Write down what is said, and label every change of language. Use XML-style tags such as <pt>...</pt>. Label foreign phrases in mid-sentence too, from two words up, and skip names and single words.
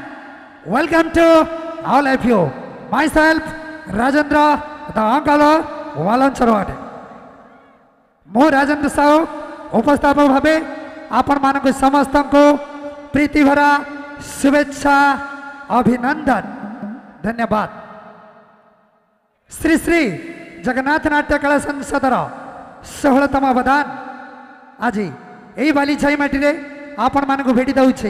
<en>Welcome to all of you. Myself, Rajendra, the uncle of Valancharote.</en> <or>ମୁଁ ରାଜେନ୍ଦ୍ର ସାହୁ ଉପସ୍ଥାପକ ଭାବେ ଆପଣମାନଙ୍କୁ ସମସ୍ତଙ୍କୁ ପ୍ରୀତି ଭରା ଶୁଭେଚ୍ଛା ଅଭିନନ୍ଦନ ଧନ୍ୟବାଦ। ଶ୍ରୀ ଶ୍ରୀ ଜଗନ୍ନାଥ ନାଟ୍ୟ କଳା ସଂସଦର 16ତମ ଅବଦାନ ଆଜି ଏହି ବାଲିଛାଇ ମାଟିରେ ଆପଣମାନଙ୍କୁ ଭେଟି ଦେଉଛି।</or>